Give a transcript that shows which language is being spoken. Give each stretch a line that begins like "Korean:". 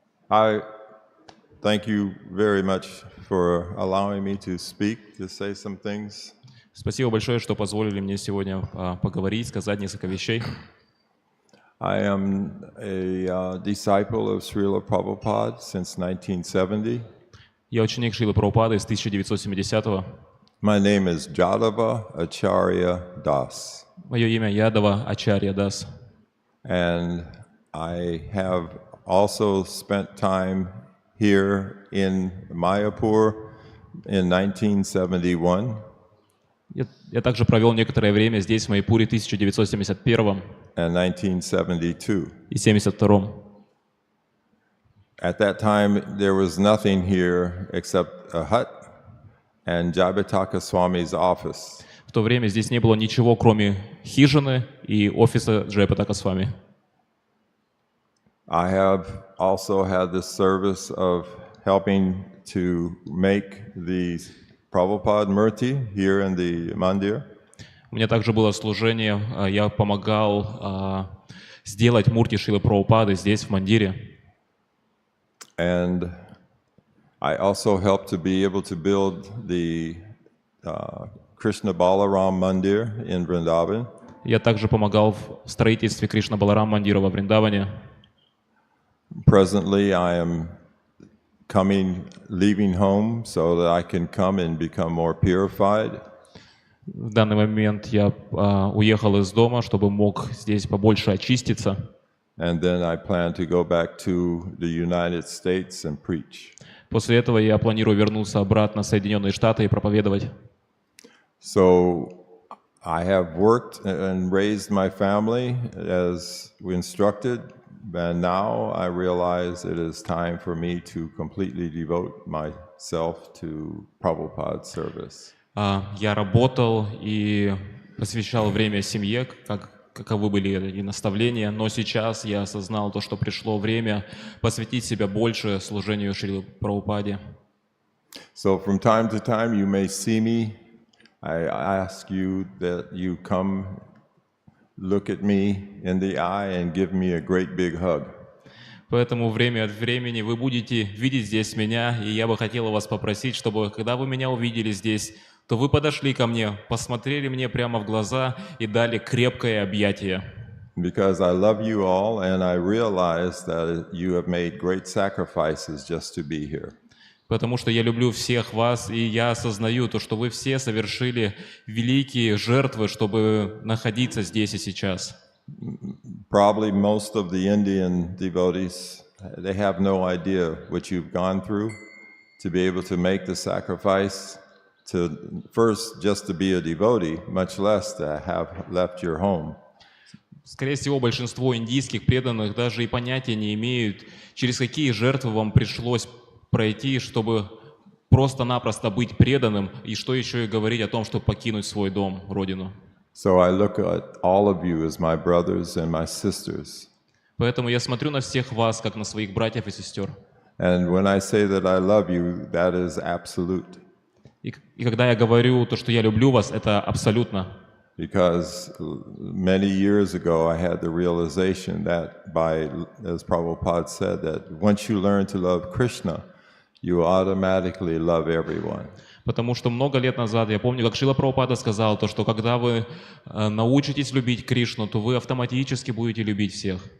English: I thank you very much for allowing me to speak, to say some things.
Russian: Спасибо большое, что позволили мне сегодня поговорить, сказать несколько вещей.
English: I am a disciple of Srila Prabhupada since 1970.
Russian: Я ученик Шрилы Прабхупады с 1970-го.
English: My name is Джадхвачарья Дас.
Russian: Мое имя Джадхвачарья Дас.
English: And I have also spent time here in Mayapur in 1971.
Russian: Я также провел некоторое время здесь, в Маяпуре, в 1971
English: and 1972.
Russian: и 1972.
English: At that time, there was nothing here except a hut and Jabhataka Swami's office.
Russian: В то время здесь не было ничего, кроме хижины и офиса Джайапатака Свами.
English: I have also had the service of helping to make the Prabhupada Murti here in the mandir.
Russian: У меня также было служение, я помогал сделать мурти Шрилы Прабхупады здесь, в мандире.
English: And I also helped to be able to build the Krishna Balaram Mandir in Vrindavan.
Russian: Я также помогал в строительстве Кришна Баларам мандира во Вриндаване.
English: Presently, I am leaving home so that I can come and become more purified.
Russian: В данный момент я уехал из дома, чтобы мог здесь побольше очиститься.
English: And then I plan to go back to the United States and preach.
Russian: После этого я планирую вернуться обратно в Соединенные Штаты и проповедовать.
English: So I have worked and raised my family as we instructed, and now I realize it is time for me to completely devote myself to Prabhupada's service.
Russian: Я работал и посвящал время семье, каковы были и наставления, но сейчас я осознал то, что пришло время посвятить себя больше служению Шрилы Прабхупаде.
English: So from time to time you may see me. I ask you that you come look at me in the eye and give me a great big hug.
Russian: Поэтому время от времени вы будете видеть здесь меня, и я бы хотел вас попросить, чтобы, когда вы меня увидели здесь, то вы подошли ко мне, посмотрели мне прямо в глаза и дали крепкое объятие.
English: Because I love you all, and I realize that you have made great sacrifices just to be here.
Russian: Потому что я люблю всех вас, и я осознаю то, что вы все совершили великие жертвы, чтобы находиться здесь и сейчас.
English: Probably most of the Indian devotees, they have no idea what you've gone through to be able to make the sacrifice, to first just to be a devotee, much less to have left your home.
Russian: Скорее всего, большинство индийских преданных даже и понятия не имеют, через какие жертвы вам пришлось пройти, чтобы просто-напросто быть преданным, и что еще и говорить о том, чтобы покинуть свой дом, родину.
English: So I look at all of you as my brothers and my sisters.
Russian: Поэтому я смотрю на всех вас, как на своих братьев и сестер.
English: And when I say that I love you, that is absolute.
Russian: И когда я говорю то, что я люблю вас, это абсолютно.
English: Because many years ago I had the realization that as Prabhupada said, that once you learn to love Krishna, you automatically love everyone.
Russian: Потому что много лет назад, я помню, как Шрила Прабхупада сказал, то, что когда вы научитесь любить Кришну, то вы автоматически будете любить всех.